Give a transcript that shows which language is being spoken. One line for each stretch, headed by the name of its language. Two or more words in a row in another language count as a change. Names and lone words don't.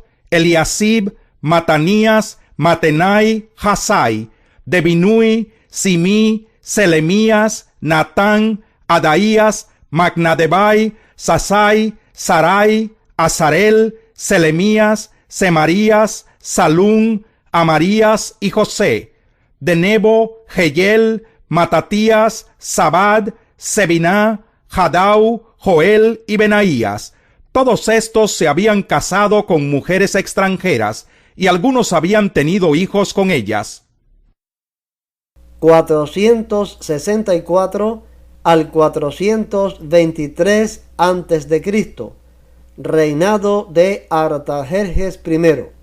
Spanish: Eliasib, Matanías, Matenai, Hasai, de Binui, Simí, Selemías, Natán, Adaías, Magnadebai, Sasai, Sarai, Azarel, Selemías, Semarías, Salún, Amarías y José, de Nebo, Jeyel, Matatías, Zabad, Sebiná, Jadau, Joel y Benaías. Todos estos se habían casado con mujeres extranjeras, y algunos habían tenido hijos con ellas. 464 al 423 a.C., reinado de Artajerjes I.